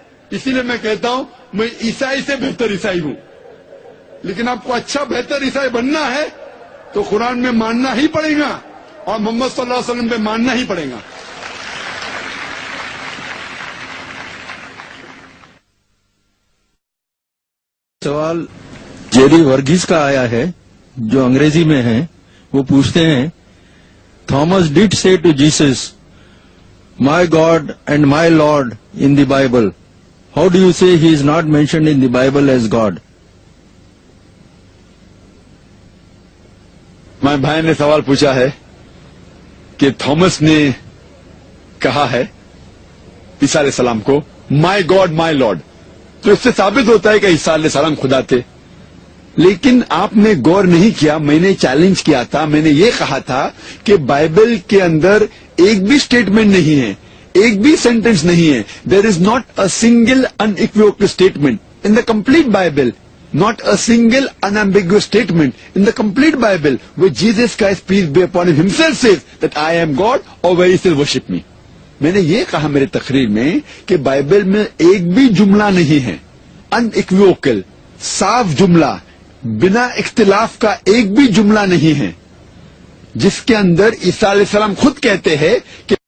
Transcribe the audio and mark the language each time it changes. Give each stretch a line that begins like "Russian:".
Urdu: اسی لیے میں کہتا ہوں میں عیسائی سے بہتر عیسائی ہوں, لیکن آپ کو اچھا بہتر عیسائی بننا ہے تو قرآن میں ماننا ہی پڑے گا اور محمد صلی اللہ علیہ وسلم پہ ماننا ہی پڑے گا. سوال جیری ورگیز کا آیا ہے جو انگریزی میں ہے. وہ پوچھتے ہیں,
English: Thomas did say to Jesus, my God and my Lord in the Bible. How do you say he is not mentioned in the Bible as God?
Urdu: میں بھائی نے سوال پوچھا ہے کہ تھامس نے کہا ہے عیسیٰ علیہ السلام کو
English: My god my lord.
Urdu: تو اس سے ثابت ہوتا ہے کہ عیسیٰ علیہ السلام خدا تھے. لیکن آپ نے غور نہیں کیا. میں نے چیلنج کیا تھا, میں نے یہ کہا تھا کہ بائبل کے اندر ایک بھی اسٹیٹمنٹ نہیں ہے, ایک بھی سینٹینس نہیں ہے.
English: There is not a single unambiguous statement in the complete Bible, not a single unambiguous statement in the complete Bible where Jesus Christ, peace be upon him, himself says that I am God, or where he says worship me.
Urdu: میں نے یہ کہا میرے تقریر میں کہ Bible میں ایک بھی جملہ نہیں ہے انایکویوکل, صاف جملہ, بنا اختلاف کا ایک بھی جملہ نہیں ہے جس کے اندر عیسیٰ علیہ السلام خود کہتے ہیں کہ